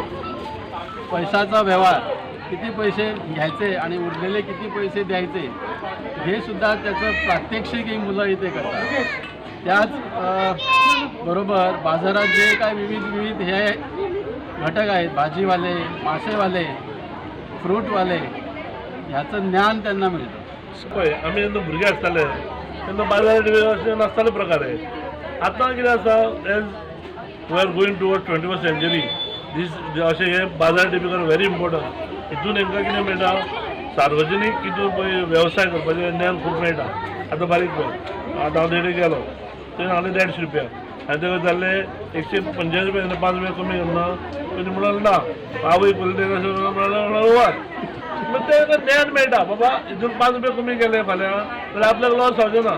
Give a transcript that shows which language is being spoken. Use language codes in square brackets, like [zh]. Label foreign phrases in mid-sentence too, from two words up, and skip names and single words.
[mr] पैशाचा व्यवहार, किती पैसे घ्यायचे आणि उरलेले किती पैसे द्यायचे हे सुद्धा त्याचं प्रात्यक्षिक ही मुलं इथे करतात। त्याच बरोबर बाजारात जे काय विविध हे घटक आहेत, भाजीवाले, मासेवाले, फ्रूटवाले, ह्याचं ज्ञान त्यांना मिळतं। [kok] पळय आमी जेन्ना भुरगे आसताले तेन्ना बाजार डे नासताले प्रकार आहे। आतां कितें आसा, [en] As we are going toward 21st century, दीस [kok] अशें हे [en] bazaar day become very important. [kok] हितून तांकां कितें मेळटा, सार्वजनीक हितून पळय वेवसाय करपाचें ज्ञान खूब मेळटा। आतां बारीक पळय, आतां हांव देडे गेलो थंय हांवें 150 रुपया आनी ताका जाल्ले 150 रुपया 5 रुपया कमी करना, तुमी म्हणाल ना आवय पयलीं मग ते ज्ञान मेळटा, बाबा हितून 5 रुपया कमी केले फाल्यां जाल्यार आपल्याक लॉस जावचें ना।